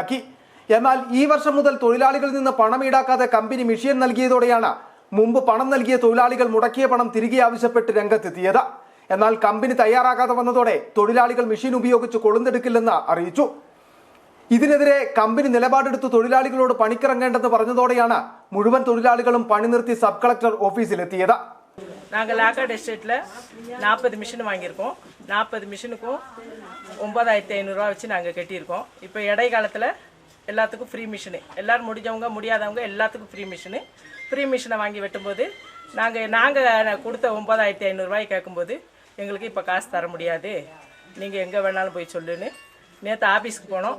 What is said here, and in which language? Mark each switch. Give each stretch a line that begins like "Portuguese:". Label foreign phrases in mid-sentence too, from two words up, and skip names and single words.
Malayalam: എന്നാൽ ഈ വർഷം മുതൽ തൊഴിലാളികളിൽ നിന്ന് പണം ഈടാക്കാതെ കമ്പനി മെഷീൻ നൽകിയതോടെയാണ് മുമ്പ് പണം നൽകിയ തൊഴിലാളികൾ മുടക്കിയ പണം തിരികെ ആവശ്യപ്പെട്ട് രംഗത്തെത്തിയത്. എന്നാൽ കമ്പനി തയ്യാറാകാതെ വന്നതോടെ തൊഴിലാളികൾ മെഷീൻ ഉപയോഗിച്ച് കൊളുന്തെടുക്കില്ലെന്ന് അറിയിച്ചു. ഇതിനെതിരെ കമ്പനി നിലപാടെടുത്ത് തൊഴിലാളികളോട് പണിക്കിറങ്ങേണ്ടെന്ന് പറഞ്ഞതോടെയാണ് മുഴുവൻ തൊഴിലാളികളും പണി നിർത്തി സബ് കളക്ടർ ഓഫീസിലെത്തിയത്.
Tamil: நாங்கள் லாக்காடு எஸ்டேட்டில் 40 மிஷின் வாங்கியிருக்கோம். 40 மிஷினுக்கும் 9500 வச்சு நாங்கள் கட்டியிருக்கோம். இப்போ இடைக்காலத்தில் எல்லாத்துக்கும்
English: free machine,
Tamil: எல்லோரும் முடிஞ்சவங்க முடியாதவங்க எல்லாத்துக்கும்
English: free machine
Tamil: வாங்கி வெட்டும்போது நாங்கள் கொடுத்த 9500 கேட்கும்போது எங்களுக்கு இப்போ காசு தர முடியாது, நீங்கள் எங்கே வேணாலும் போய் சொல்லுன்னு நேற்று ஆஃபீஸ்க்கு போனோம்.